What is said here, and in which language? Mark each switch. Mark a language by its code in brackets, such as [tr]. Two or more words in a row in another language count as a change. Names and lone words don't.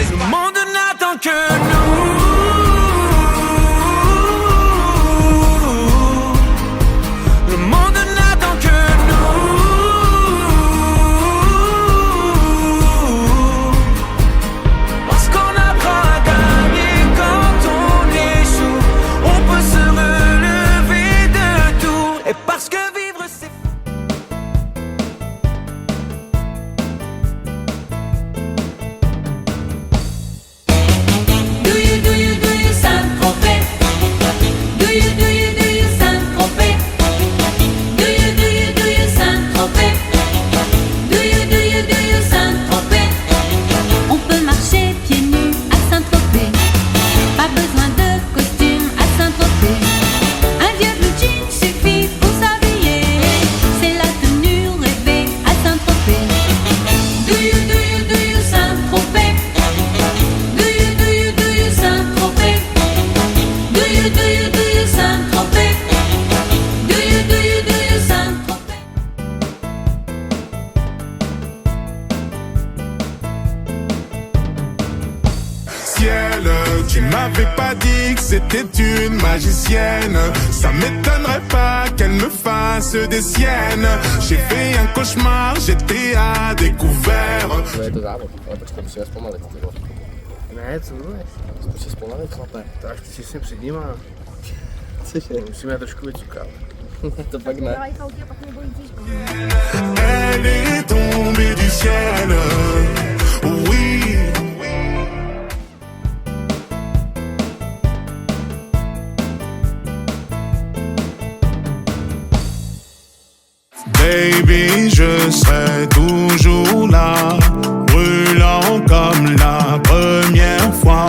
[fr] Le monde n'attend que nous. Le monde n'attend que nous. Parce qu'on apprend à gagner quand on échoue. On peut se relever de tout. Et parce que vivre c'est... [en] Do you Saint-Tropez? Do you Saint-Tropez? Do you Saint-Tropez? Do you Saint-Tropez? [fr] On peut marcher pieds nus à Saint-Tropez. Pas besoin de costume à Saint-Tropez. Un vieux blue jean suffit pour s'habiller. C'est la tenue rêvée à Saint-Tropez. [en] Do you Saint-Tropez? Do you Saint-Tropez? Do you Saint-Tropez? Do you Saint-Tropez? [fr] Ciel, tu m'avais pas dit que c'était une magicienne. Ça m'étonnerait pas qu'elle me fasse des siennes. J'ai fait un cauchemar, j'étais à découvert. [cs] To je to závod, ale počkej, musíme zpomalit, ty vole. Ne, co mluvíš? Musíš zpomalit, chlape. Tak ty si před nima. Cože? Musíme trošku vycukat. To pak ne. [fr] Elle est tombée du ciel. Oui. Baby, je serai toujours là, brûlant comme la première fois.